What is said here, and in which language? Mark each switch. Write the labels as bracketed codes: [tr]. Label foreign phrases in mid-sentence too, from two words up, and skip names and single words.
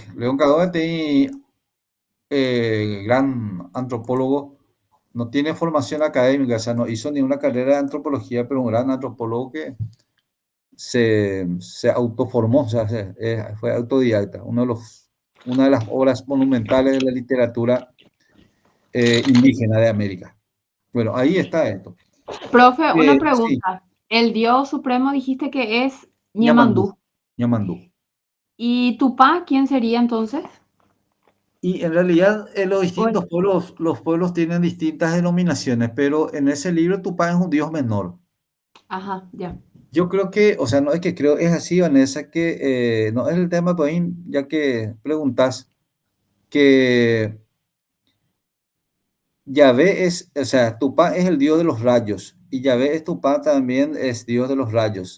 [es] León Cadoga tiene gran antropólogo, no tiene formación académica, o sea, no hizo ni una carrera de antropología, pero un gran antropólogo que se autoformó, o sea, fue autodidacta. Una de las obras monumentales de la literatura indígena de América. Bueno, ahí está esto. Profe, una Sí, pregunta. El dios supremo dijiste que es Ñamandú. Ñemandú. Ñamandú. ¿Y Tupá quién sería entonces? Y en realidad los distintos Bueno, pueblos, los pueblos tienen distintas denominaciones, pero en ese libro Tupá es un dios menor. ajá, ya. Yo creo que, o sea, no es que creo, es así, Vanessa, que no es el tema, pues, ya que preguntas, que Yahvé es, o sea, Tupá es el dios de los rayos, y Yahvé es Tupá también es dios de los rayos.